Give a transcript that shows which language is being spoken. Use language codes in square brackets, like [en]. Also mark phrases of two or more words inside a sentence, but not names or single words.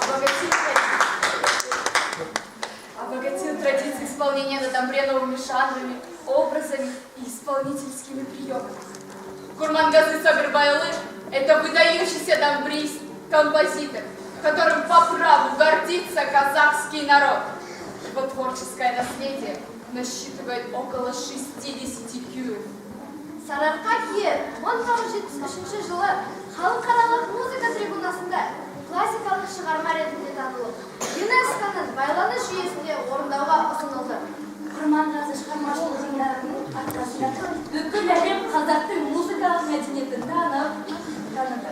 [ru] Обогатил традиции исполнения на тамбре новыми жанрами, образами и исполнительскими приемами. Курмангазы Сагырбайлы – это выдающийся тамбрист, композитор, которым по праву гордится казахский народ. Его творческое наследие насчитывает около 60 кюев. [kk] Сарыарқа киер 1973 жылы халықаралық музыка трибунасында классикалық шығарма ретінде танылып, ЮНЕСКО-ның байланыс жүйесінде орындауға ұсынылды. Құрманғазы шығармашылық жиндарының арқасында бүкіл әлем қазақтың музыкалық мәдениетін таныды.